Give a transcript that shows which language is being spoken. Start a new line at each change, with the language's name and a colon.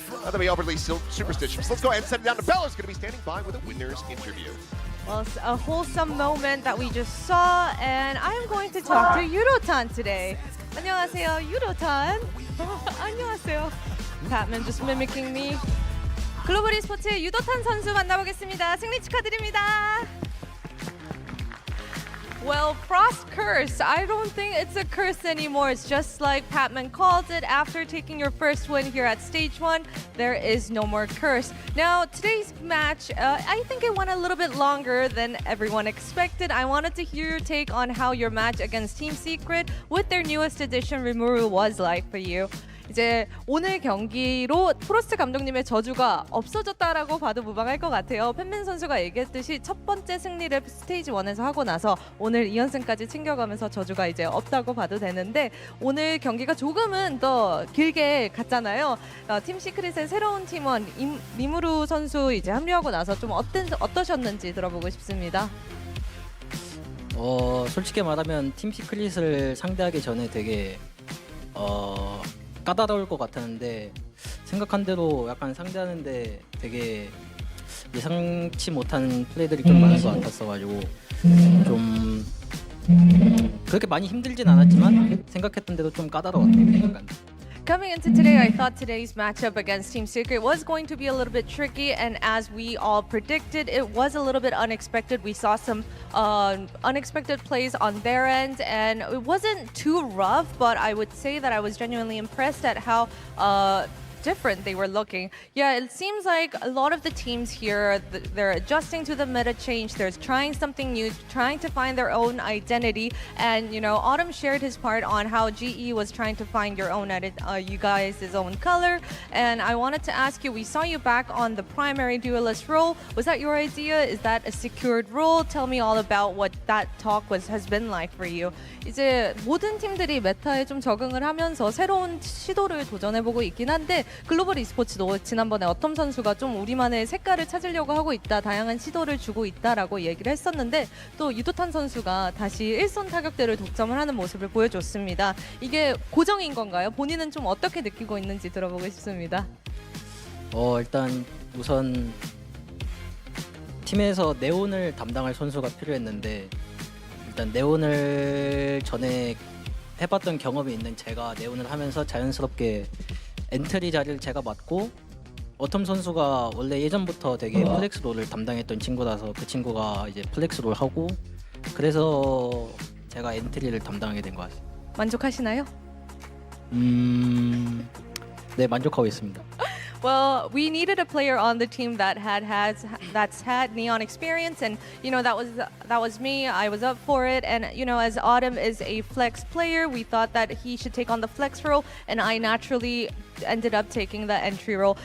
English: Not to be overly superstitious. Let's go ahead and send it down to Bella's going to be standing by with a winner's interview. Well, it's a wholesome moment that we just saw, and I'm going to talk to Yudo-tan today.
Korean: 안녕하세요, Yudo-tan. 안녕하세요.
English: Patman just mimicking me.
Korean: 글로벌 e스포츠의 유도탄 선수 만나보겠습니다. 승리 축하드립니다.
English: Well, Frost curse. I don't think it's a curse anymore. It's just like Patman called it. After taking your first win here at Stage 1, there is no more curse. Now, today's match, I think it went a little bit longer than everyone expected. I wanted to hear your take on how your match against Team Secret with their newest addition, Rimuru, was like for you.
Korean: 이제 오늘 경기로 프로스트 감독님의 저주가 없어졌다라고 봐도 무방할 것 같아요. 팬맨 선수가 얘기했듯이 첫 번째 승리를 스테이지 1에서 하고 나서 오늘 2연승까지 챙겨가면서 저주가 이제 없다고 봐도 되는데 오늘 경기가 조금은 더 길게 갔잖아요. 팀 시크릿의 새로운 팀원 리무루 선수 이제 합류하고 나서 좀 어떠셨는지 들어보고 싶습니다. 솔직히 말하면 팀 시크릿을 상대하기 전에 되게 까다로울 것 같았는데 생각한 대로 약간 상대하는데 되게 예상치 못한 플레이들이 좀 많은 것 같았어가지고 좀 그렇게 많이 힘들진 않았지만 생각했던 대로 좀 까다로웠던 약간.
English: Coming into today, I thought today's matchup against Team Secret was going to be a little bit tricky, and as we all predicted, it was a little bit unexpected. We saw some unexpected plays on their end, and it wasn't too rough, but I would say that I was genuinely impressed at how different they were looking. Yeah, it seems like a lot of the teams here, they're adjusting to the meta change. They're trying something new, trying to find their own identity. And, you know, Autumn shared his part on how GE was trying to find your own you guys' own color. And I wanted to ask you, we saw you back on the primary duelist role. Was that your idea? Is that a secured role? Tell me all about what that talk has been like for you.
Korean: 이제 모든 팀들이 메타에 좀 적응을 하면서 새로운 시도를 도전해보고 있긴 한데 글로벌 e스포츠도 지난번에 어텀 선수가 좀 우리만의 색깔을 찾으려고 하고 있다, 다양한 시도를 주고 있다라고 얘기를 했었는데 또 유도탄 선수가 다시 일선 타격대를 독점을 하는 모습을 보여줬습니다. 이게 고정인 건가요? 본인은 좀 어떻게 느끼고 있는지 들어보고 싶습니다. 일단 우선 팀에서 네온을 담당할 선수가 필요했는데 일단 네온을 전에 해봤던 경험이 있는 제가 네온을 하면서 자연스럽게 엔트리 자리를 제가 맡고 어텀 선수가 원래 예전부터 되게 플렉스 롤을 담당했던 친구라서 그 친구가 이제 플렉스 롤 하고 그래서 제가 엔트리를 담당하게 된 것 같습니다. 만족하시나요? 네, 만족하고 있습니다.
English: Well, we needed a player on the team that's had Neon experience, and you know that was me. I was up for it, and you know, as Autumn is a flex player, we thought that he should take on the flex role, and I naturally ended up taking the entry role.